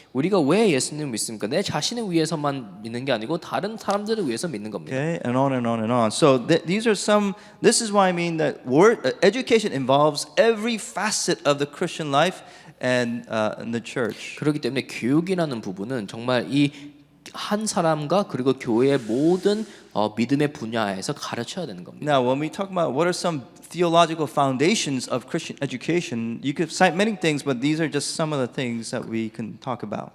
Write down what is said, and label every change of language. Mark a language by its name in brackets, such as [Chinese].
[Korean] 우리가 왜 예수님을 믿습니까? 내 자신을 위해서만 믿는 게 아니고 다른 사람들을 위해서 믿는 겁니다. [English] Okay, and on and on and on. So these are some. This is why I mean that education involves every facet of the Christian life and in the church. [Korean] 그렇기 때문에 교육이라는 부분은 정말 이 한 사람과 그리고 교회의 모든 믿음의 분야에서 가르쳐야 되는 겁니다. [English] Now, when we talk about what are some theological foundations of Christian education, you could cite many things, but these are just some of the things that we can talk about.